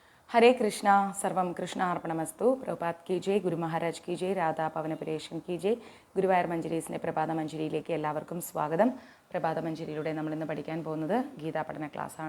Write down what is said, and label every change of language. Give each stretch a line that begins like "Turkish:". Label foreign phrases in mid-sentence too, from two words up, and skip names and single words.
Sanskrit: हरे कृष्णा सर्वं कृष्णार्पणमस्तु.
Hindi: प्रभुपाद की जय, ഗുരു മഹാരാജ് की जय, രാധാ പവനപുരേഷൻ की जय.
Malayalam: ഗുരുവായൂർ മഞ്ജരീസിൻ്റെ പ്രഭാത മഞ്ജരിയിലേക്ക് എല്ലാവർക്കും സ്വാഗതം. പ്രഭാത മഞ്ജരിയിലൂടെ നമ്മളിന്ന് പഠിക്കാൻ പോകുന്നത് ഗീതാ പഠന ക്ലാസ്സാണ്.